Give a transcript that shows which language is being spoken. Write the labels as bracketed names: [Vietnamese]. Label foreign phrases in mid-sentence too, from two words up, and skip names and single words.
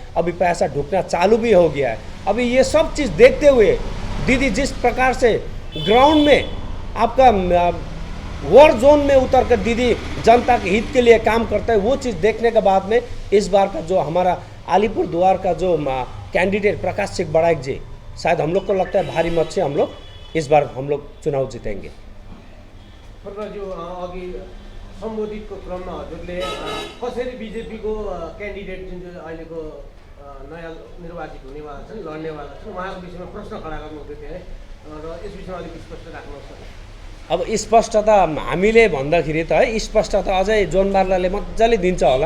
[Hindi] अभी पैसा ढुकना चालू भी हो गया है। अभी ये सब चीज़ देखते हुए दीदी जिस प्रकार से ग्राउंड में आपका [English] war zone [Hindi] में उतर कर दीदी जनता के हित के लिए काम करता है, वो चीज़ देखने के बाद में इस बार का जो हमारा अलीपुरद्वार का जो कैंडिडेट प्रकाश सिंह बड़ाइक जी, शायद हम लोग को लगता है भारी मत से हम लोग इस बार हम लोग चुनाव जीतेंगे। [Nepali] अघि सम्बोधितको क्रममा हजुरले कसरी बिजेपीको क्यान्डिडेट जुन चाहिँ अहिलेको नयाँ निर्वाचित हुनेवाला छन्, लड्नेवाला छन्, उहाँको विषयमा प्रश्न खडा गर्नुहुँदै थियो है, र यस विषयमा अलिक स्पष्ट राख्नुहोस्। अब स्पष्टता हामीले भन्दाखेरि त है स्पष्टता अझै जोन बार्लाले मजाले दिन्छ होला।